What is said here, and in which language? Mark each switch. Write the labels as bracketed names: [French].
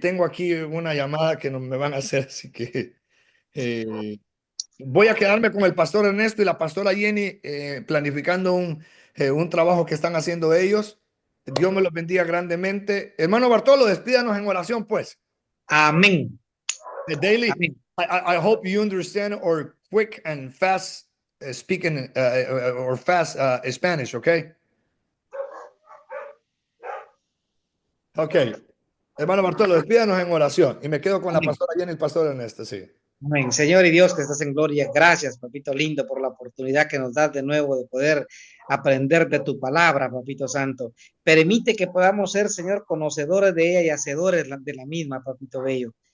[Spanish] Tengo aquí una llamada que me van a hacer, así que voy a quedarme con el pastor Ernesto y la pastora Jenny planificando un trabajo que están haciendo ellos. Dios me los bendiga grandemente. Hermano Bartolo, despídanos en oración, pues. Amén. Daily, Amén. [English] I hope you understand our quick and fast speaking or fast Spanish, okay? Okay. [Spanish] Hermano Bartolo, despídanos en oración y me quedo con la pastora Jenny y el pastor Ernesto, sí. Amén. Señor y Dios que estás en gloria, gracias, papito lindo, por la oportunidad que nos das de nuevo de poder aprender de tu palabra, papito santo. Permite que podamos ser, Señor, conocedores de ella y hacedores de la misma, papito bello.